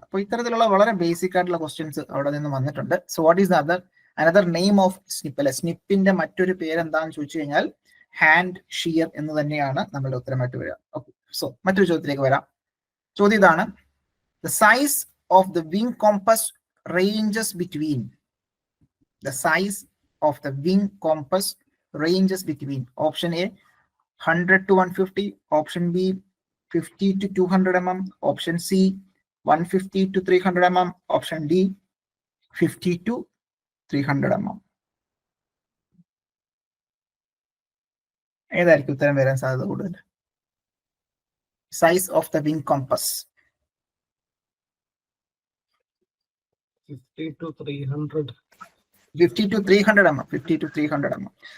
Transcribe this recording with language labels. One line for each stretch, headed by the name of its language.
Malayalam: അപ്പൊ ഇത്തരത്തിലുള്ള വളരെ ബേസിക് ആയിട്ടുള്ള ക്വസ്റ്റ്യൻസ് അവിടെ നിന്ന് വന്നിട്ടുണ്ട്.
English: So what is the another name of snip?
Malayalam: അല്ലെ, സ്നിപ്പിന്റെ മറ്റൊരു പേര് എന്താണെന്ന് ചോദിച്ചു കഴിഞ്ഞാൽ ഹാൻഡ് ഷിയർ എന്ന് തന്നെയാണ് നമ്മളുടെ ഉത്തരമായിട്ട് വരിക.
English: okay, so
Malayalam: മറ്റൊരു ചോദ്യത്തിലേക്ക് വരാം. ചോദ്യം ഇതാണ്.
English: The size of the wing compass ranges between. The size of the wing compass ranges between option A 100 to 150, option B 50 to 200 mm, option C 150 to 300 mm, option D 50 to 300 mm.
Malayalam: ഏതായിരിക്കും ഉത്തരം വരാൻ സാധ്യത കൂടുതൽ?
English: Size of the wing compass 50 to 300. 50 to 300 mm. 50 to 300 mm.